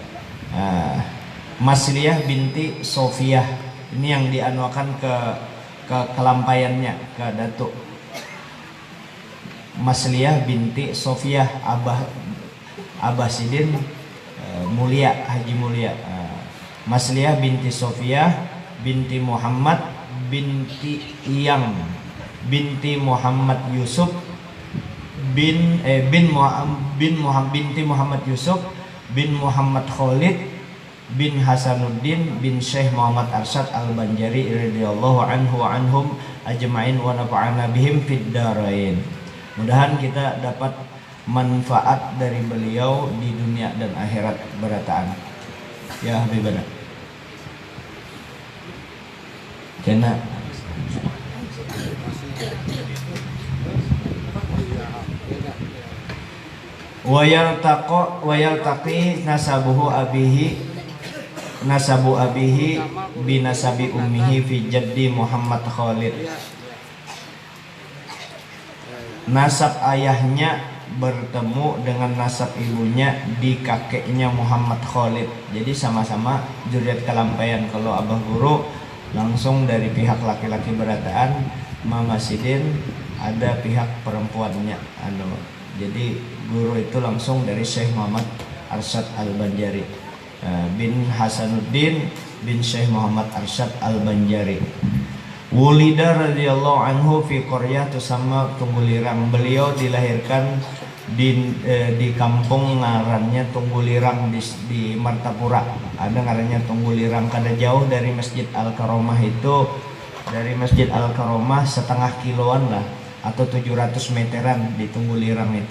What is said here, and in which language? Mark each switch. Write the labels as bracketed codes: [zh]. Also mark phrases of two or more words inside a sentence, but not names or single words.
[bjn] Masliyah binti Sofiyah, ini yang dianuakan ke kelampaiannya, ke datuk. Masliyah binti Sofiyah, abah sidin mulia, Haji Mulia. Masliyah binti Sofiyah binti Muhammad binti Iyang binti Muhammad Yusuf binti Muhammad Yusuf bin Muhammad Khalid bin Hasanuddin bin Syekh Muhammad Arsyad Al-Banjari [ar] رضي الله عنه وعنهم أجمعين ونفعنا بهم في الدارين. [bjn] Mudahan kita dapat manfaat dari beliau di dunia dan akhirat berataan. [ar] يا حبيبنا. كان ويلتقي نسب أبيه بنسب أمه في جد محمد خالد. [id] Nasab ayahnya bertemu dengan nasab ibunya di kakeknya Muhammad Khalid. [bjn] Jadi sama-sama zuriat kelampaian. Kalau abah guru langsung dari pihak laki-laki berataan, mama sidin ada pihak perempuannya. Jadi guru itu langsung dari Syekh Muhammad Arsyad Al-Banjari bin Hasanuddin bin Syekh Muhammad Arsyad Al-Banjari. [ar] وُلِد رضي الله عنه في قرية تسمى Tunggulirang. [bjn] Beliau dilahirkan di kampung ngarannya Tunggulirang di Martapura. Ada ngarannya Tunggulirang, kada jauh dari Masjid Al-Karomah itu. Dari Masjid Al-Karomah setengah kiloan lah, atau 700 meteran di Tunggulirang itu.